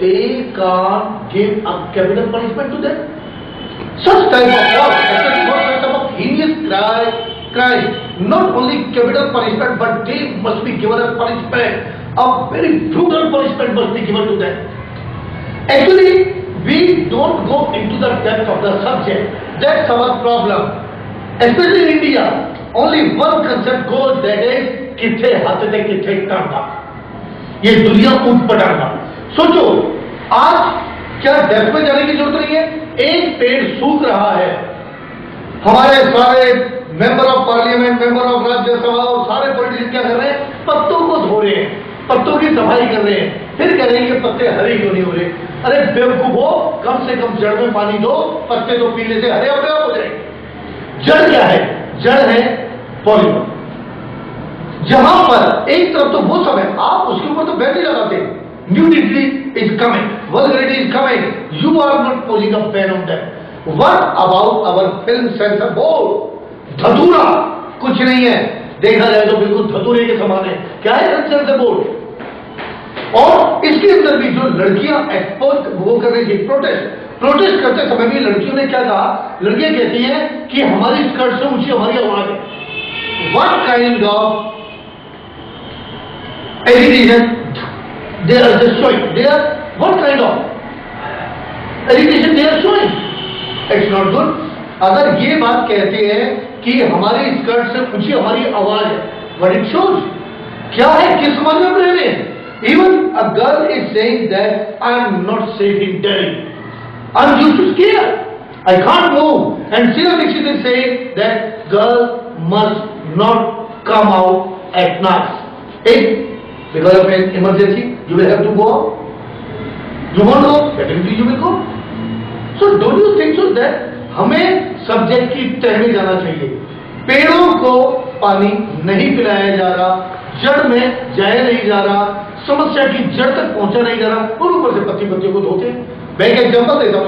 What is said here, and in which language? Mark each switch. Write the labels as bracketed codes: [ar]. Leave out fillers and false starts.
[en] They can't give a capital punishment to them. Such type of law, especially for such type of heinous crime, not only capital punishment, but they must be given a punishment, a very brutal punishment must be given to them. Actually, we don't go into the depth of the subject. That's our problem. Especially in India, only one concept goes, that is [hi] किथे हाथ थे किथे टांगा. ये दुनिया ऊट पटांगा. सोचो, आज क्या डेप्थ में जाने की जरूरत नहीं है. एक पेड़ सूख रहा है, हमारे सारे member of parliament, member of Rajya Sabha और सारे पॉलिटिशियन क्या कर रहे हैं? पत्तों को धो रहे हैं, पत्तों की सफाई कर रहे हैं, फिर कह रहे हैं कि पत्ते हरे क्यों नहीं हो रहे. अरे बेवकूफो, कम से कम जड़ में पानी दो, पत्ते तो पीले से हरे अपने आप हो जाएंगे. जड़ क्या है? जड़ है पॉलीमर. जहां पर एक तरफ तो वो सब है, आप उसके ऊपर तो बैन नहीं लगाते. [en] Nudity is coming, vulgarity is coming, you are not posing a ban on that. What about our film censor board? [hi] धतूरा कुछ नहीं है, देखा जाए तो बिल्कुल धतूरे के समान है. क्या है फिल्म सेंसर बोर्ड? और इसके अंदर भी जो लड़कियां एक्सपोज वो कर रही थी, प्रोटेस्ट करते समय भी लड़कियों ने क्या कहा? लड़कियां कहती हैं कि हमारी स्कर्ट से ऊंची हमारी आवाज है. [en] What kind of agitation they are just showing? They are, what kind of agitation they are showing? It's not good. [hi] अगर ये बात कहते हैं कि हमारी स्कर्ट से ऊंची हमारी आवाज है, [en] what it shows? [hi] क्या है? किस समाज में रह रहे हैं? [en] Even a girl is saying that I am not safe in Delhi. I am used to scare. I can't move. And Sheila Dixit is saying that girl must not come out at night. If because of an emergency, you will have to go out. You won't go, definitely you will go. So don't you think so that [hi] हमें subject की तह में जाना चाहिए. पेड़ों को पानी नहीं पिलाया जा रहा, जड़ में जाया नहीं जा रहा, समस्या की जड़ तक पहुंचा नहीं जा रहा, और ऊपर से पत्तियों को धोते. मैं एक एग्जांपल देता हूं.